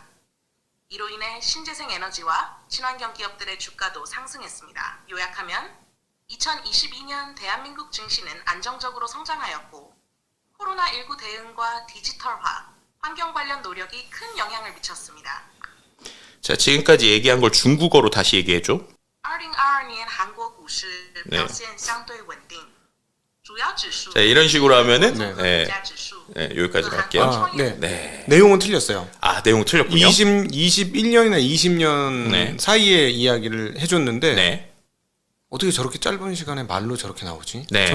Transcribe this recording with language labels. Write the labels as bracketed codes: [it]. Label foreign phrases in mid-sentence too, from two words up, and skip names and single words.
[ko] 이로 인해 신재생 에너지와 친환경 기업들의 주가도 상승했습니다. 요약하면 2022년 대한민국 증시는 안정적으로 성장하였고 코로나19 대응과 디지털화, 환경 관련 노력이 큰 영향을 미쳤습니다. 자, 지금까지 얘기한 걸 중국어로 다시 얘기해줘. [zh] 2022 年韩国股市表现相对稳定。 [ko] 자, 이런 식으로 하면은 네. 여기까지 갈게요. 아, 네. 네. 내용은 틀렸어요. 아, 내용 틀렸군요. 21년이나 20년 네. 사이에 이야기를 해줬는데 네. 어떻게 저렇게 짧은 시간에 말로 저렇게 나오지? 네.